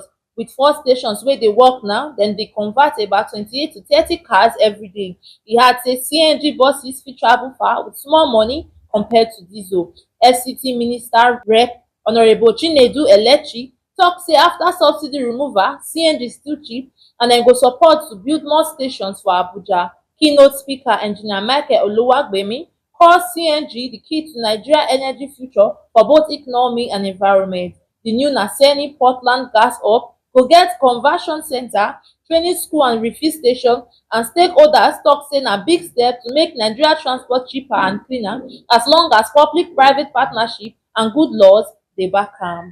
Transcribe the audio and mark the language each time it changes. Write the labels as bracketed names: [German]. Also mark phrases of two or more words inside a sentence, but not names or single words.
[Nigerian Pidgin] With 4 stations wey dey work now, dem dey convert about 28 to 30 cars every day. E add say CNG buses fit travel far with small money compared to diesel. FCT Minister Rep Honorable Chinedu Elechi tok say after subsidy removal, CNG still cheap and dem go support to build more stations for Abuja. Keynote speaker Engineer Michael Oluwagbemi call CNG the key to Nigeria energy future for both economy and environment. The new Naseni Portland Gas Hub go get conversion center, training school and refuel station, and stakeholders tok say na big step to make Nigeria transport cheaper and cleaner as long as public-private partnership and good laws dey back am.